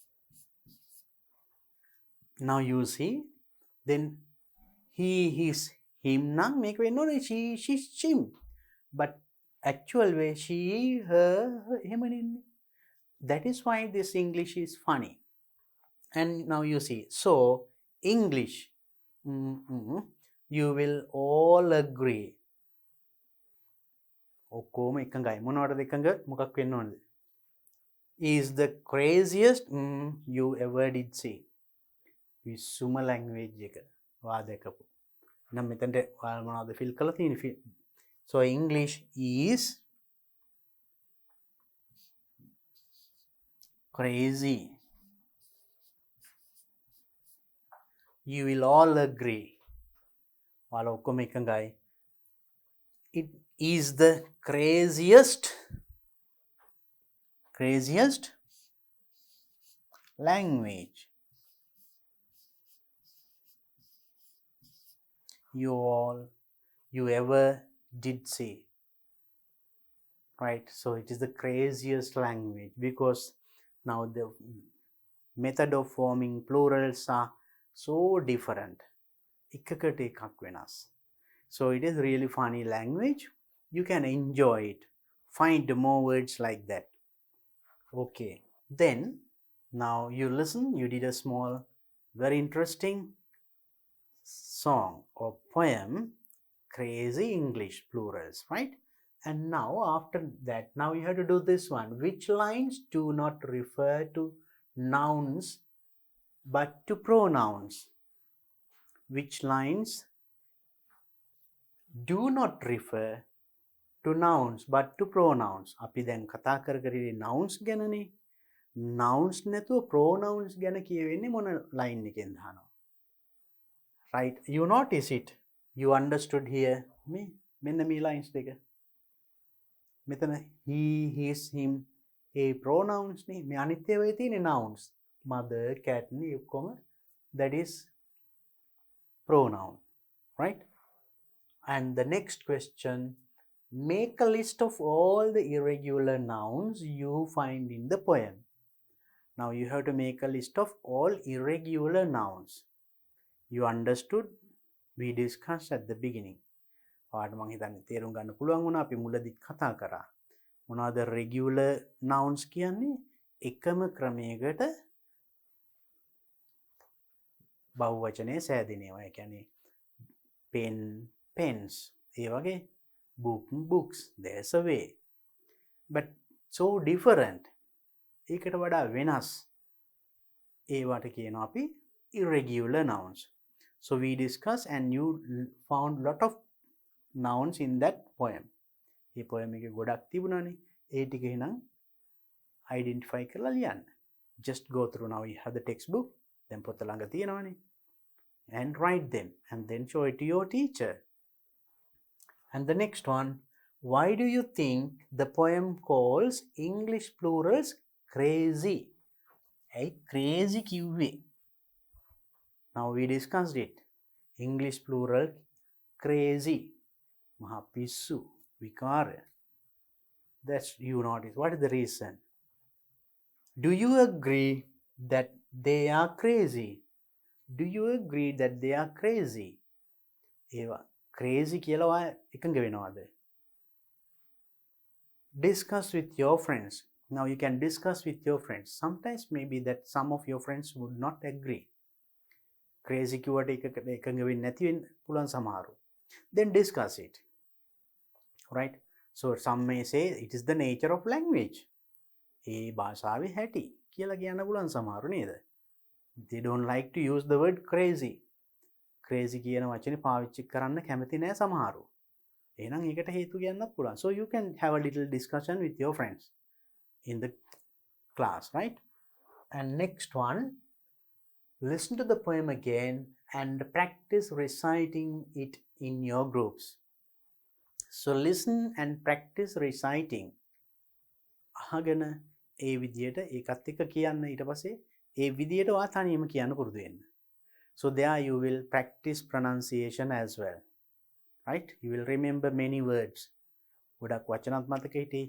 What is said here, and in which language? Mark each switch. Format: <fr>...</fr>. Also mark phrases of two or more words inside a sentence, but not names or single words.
<en>now you see, then he, his, him</en> <si>නම් මේක වෙන්න ඕනේ</si> <en>she she him. But actual way she her</en> <si>එහෙමනේ ඉන්නේ.</si> <en>That is why this English is funny. And now you see, so English, you will all agree.</en> <si>ඔක්කොම එකඟයි. මොනවටද එකඟ? මොකක් වෙන්න ඕනද?</si> <en>Is the craziest you ever did see.</en> <si>විසුම language එක වා දැකපු. නම් මෙතනට ඔයාලා මොනවද fill කරලා තියෙන්නේ?</si> <en>So English is crazy. You will all agree. ඔයාලා ඔක්කොම එකඟයි. It is the craziest language you ever did see. Right? So it is the craziest language because now the method of forming plurals are so different.</en> <si>එකකට එකක් වෙනස්.</si> <en>So it is really funny language. You can enjoy it. Find more words like that. Okay. Then now you listen. You did a small, very interesting song or poem. Crazy English plurals, right? And now after that, now you have to do this one. Which lines do not refer to nouns but to pronouns? Which lines do not refer to nouns but to pronouns?</en> <si>අපි දැන් කතා කරේ nouns ගැනනේ. Nouns නැතුව pronouns ගැන කියවෙන්නේ මොන line එකෙන්ද අහනවා.</si> <en>Right? You notice it. You understood here.</en> <si>මෙන්න මේ lines දෙක. මෙතන</si> <en>he, his, him</en> <si>ඒ pronouns නේ. මේ අනිත් ඒවායේ තියෙන</si> <en>nouns. Mother, cat</en> <si>නේ ඔක්කොම</si> <en>that is pronoun. Right? And the next question, make a list of all the irregular nouns you find in the poem. Now you have to make a list of all irregular nouns. You understood? We discussed at the beginning.</en> <si>ඔයාලට මම හිතන්නේ තේරුම් ගන්න පුළුවන් වුණා අපි මුලදී කතා කරා. මොනවද</si> <en>regular nouns</en> <si>කියන්නේ? එකම ක්‍රමයකට බහුවචනයේ සෑදෙනවා. ඒ කියන්නේ</si> <en>pen, pens,</en> <si>ඒ වගේ</si> <en>book, books. There's a way. But so different.</en> <si>ඒකට වඩා වෙනස්. ඒවට කියනවා අපි</si> <en>irregular nouns. So we discussed and you found lot of nouns in that poem.</en> <si>ඒ poem එකේ ගොඩක් තිබුණානේ. ඒ ටික එහෙනම් identify කරලා ලියන්න.</si> <en>Just go through. Now you have the textbook.</en> <si>Then පොත ළඟ තියෙනවානේ.</si> <en>And write them and then show it to your teacher. And the next one, why do you think the poem calls English plurals crazy? Hey, crazy කිව්වේ. Now we discussed it. English plural crazy.</en> <si>මහා පිස්සු, විකාර.</si> <en>That's you notice. What is the reason? Do you agree that they are crazy? Do you agree that they are crazy?</en> <si>ඒවා crazy කියලා ඔයා එකඟ වෙනවද?</si> <en>Discuss with your friends. Now you can discuss with your friends. Sometimes maybe that some of your friends would not agree.</en> <si>Crazy කිව්වට එකඟ වෙන්නේ නැති වෙන්න පුළුවන් සමහරු.</si> <en>Then discuss it. Right? So some may say it is the nature of language.</en> <si>ඒ භාෂාවේ හැටි කියලා කියන්න පුළුවන් සමහරු නේද?</si> <en>They don't like to use the word crazy.</en> <si>Crazy කියන වචනේ පාවිච්චි කරන්න කැමති නෑ සමහරු. එහෙනම් ඒකට හේතු කියන්නත් පුළුවන්.</si> <en>So you can have a little discussion with your friends in the class, right? And next one, listen to the poem again and practice reciting it in your groups. So listen and practice reciting.</en> <si>අහගෙන ඒ විදියට ඒකත් එක්ක කියන්න ඊට පස්සේ ඒ විදියට ඔයා තනියම කියන්න පුරුදු වෙන්න.</si> <en>So there you will practice pronunciation as well. Right? You will remember many words.</en> <si>ගොඩක් වචනත් මතක හිටියේ.</si>